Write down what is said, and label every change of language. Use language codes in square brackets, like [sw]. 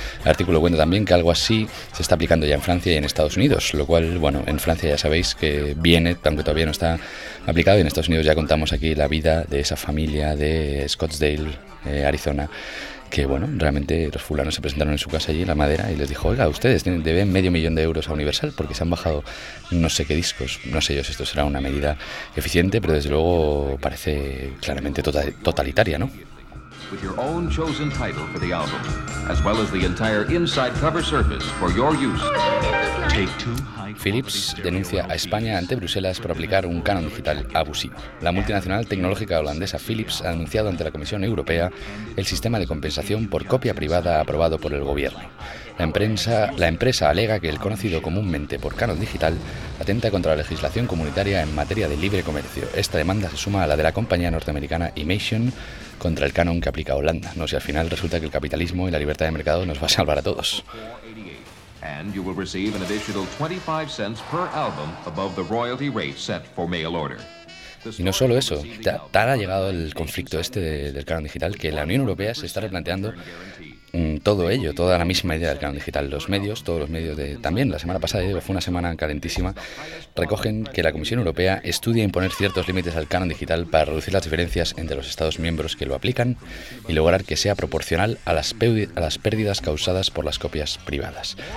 [es] El artículo cuenta también que algo así se está aplicando ya en Francia y en Estados Unidos, lo cual, bueno, en Francia ya sabéis que viene, aunque todavía no está aplicado, y en Estados Unidos ya contamos aquí la vida de esa familia de Scottsdale, Arizona, que bueno, realmente los fulanos se presentaron en su casa allí en la madera y les dijo: oiga, ustedes deben medio millón de euros a Universal porque se han bajado no sé qué discos. No sé yo si esto será una medida eficiente, pero desde luego parece claramente totalitaria, ¿no? [en] With your own chosen title for the album, as well as the entire inside cover surface for your use. [es] Philips denuncia a España ante Bruselas por aplicar un canon digital abusivo. La multinacional tecnológica holandesa Philips ha anunciado ante la Comisión Europea el sistema de compensación por copia privada aprobado por el gobierno. La empresa alega que el conocido comúnmente por canon digital atenta contra la legislación comunitaria en materia de libre comercio. Esta demanda se suma a la de la compañía norteamericana Imation contra el canon que aplica Holanda. No sé, al final resulta que el capitalismo y la libertad de mercado nos va a salvar a todos. [en] And you will receive an additional 25 cents per album above the royalty rate set for mail order. [es] Y no solo eso, tal ha llegado el conflicto este del canon digital que la Unión Europea se está replanteando todo ello, toda la misma idea del canon digital. Todos los medios también la semana pasada, fue una semana calentísima, recogen que la Comisión Europea estudia imponer ciertos límites al canon digital para reducir las diferencias entre los Estados miembros que lo aplican y lograr que sea proporcional a las pérdidas causadas por las copias privadas.